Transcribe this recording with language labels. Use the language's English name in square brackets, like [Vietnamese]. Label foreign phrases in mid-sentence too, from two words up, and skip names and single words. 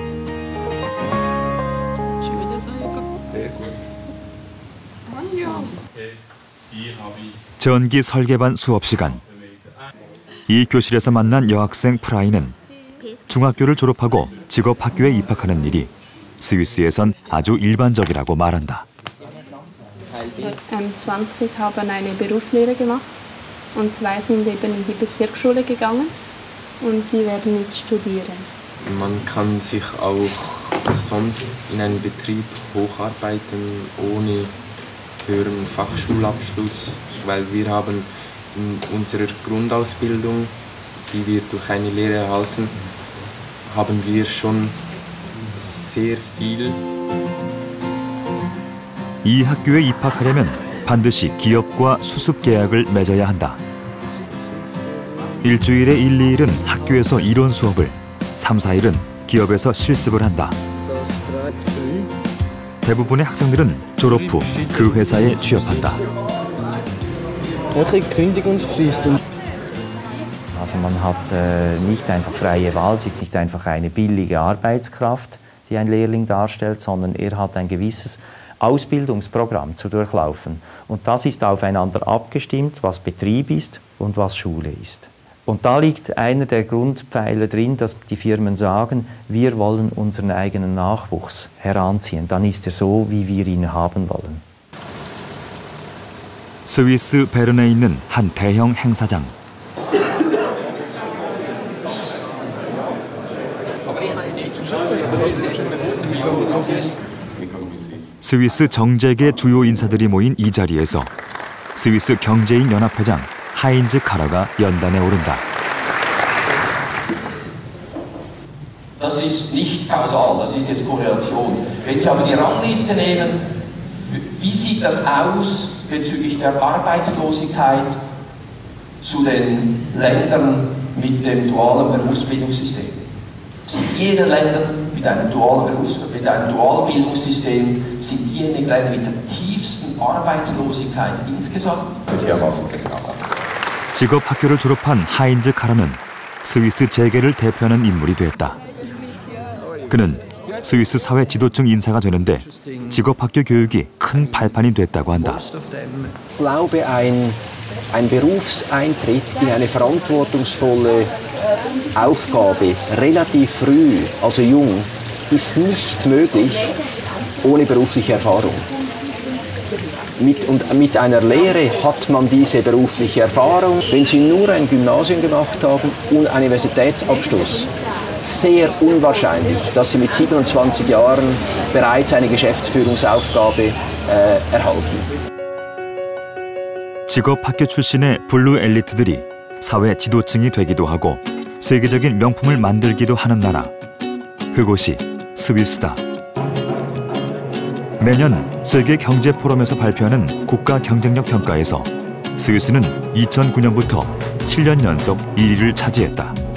[Korean] 전기 설계반 수업 시간. 이 교실에서 만난 여학생 프라이는 중학교를 졸업하고 직업학교에 입학하는 일이 스위스에선 아주 일반적이라고 말한다. [German] 20 haben eine Berufslehre gemacht und 2 sind eben in die Bezirksschule gegangen und die werden jetzt studieren. Man kann sich auch sonst in einem Betrieb hocharbeiten ohne höheren Fachschulabschluss, weil wir haben in unserer Grundausbildung, die wir durch eine Lehre erhalten, haben wir schon sehr viel. [Korean] 이 학교에 입학하려면 반드시 기업과 수습 계약을 맺어야 한다. 일주일에 1, 2일은 학교에서 이론 수업을, 3, 4일은 기업에서 실습을 한다. 대부분의 학생들은 졸업 후 그 회사에 취업한다. [German] Welche Kündigungsfrist? Also man hat nicht einfach freie Wahl, es ist nicht einfach eine billige Arbeitskraft, die ein Lehrling darstellt, sondern er hat ein gewisses Ausbildungsprogramm zu durchlaufen. Und das ist aufeinander abgestimmt, was Betrieb ist und was Schule ist. Und da liegt einer der Grundpfeiler drin, dass die Firmen sagen, wir wollen unseren eigenen Nachwuchs heranziehen. Dann ist er so, wie wir ihn haben wollen. [Korean] 스위스 베른에 있는 한 대형 행사장. 스위스 정재계 주요 인사들이 모인 이 자리에서 스위스 경제인 연합회장 하인즈 카라가 연단에 오른다. [German] Das ist nicht kausal, das ist jetzt Korrelation. Wenn Sie aber die Rangliste nehmen, wie sieht das aus bezüglich der Arbeitslosigkeit zu den Ländern mit dem dualen Berufsbildungssystem? Sind jene Länder mit einem dualen Bildungssystem, sind jene Länder mit der tiefsten Arbeitslosigkeit insgesamt? [Korean] 직업학교를 졸업한 하인즈 카라는 스위스 재계를 대표하는 인물이 됐다. 그는 스위스 사회 지도층 인사가 되는데 직업학교 교육이 큰 발판이 됐다고 한다. [German] Ich glaube, ein Berufseintritt in eine verantwortungsvolle Aufgabe relativ früh, also jung, ist nicht möglich ohne berufliche Erfahrung. Mit einer Lehre hat man diese berufliche Erfahrung. Wenn Sie nur ein Gymnasium gemacht haben und einen Universitätsabschluss, sehr unwahrscheinlich, dass Sie mit 27 Jahren bereits eine Geschäftsführungsaufgabe erhalten. [Korean] 직업학교 출신의 블루 엘리트들이 사회 지도층이 되기도 하고 세계적인 명품을 만들기도 하는 나라. 그곳이 스위스다. 매년 세계 경제 포럼에서 발표하는 국가 경쟁력 평가에서 스위스는 2009년부터 7년 연속 1위를 차지했다.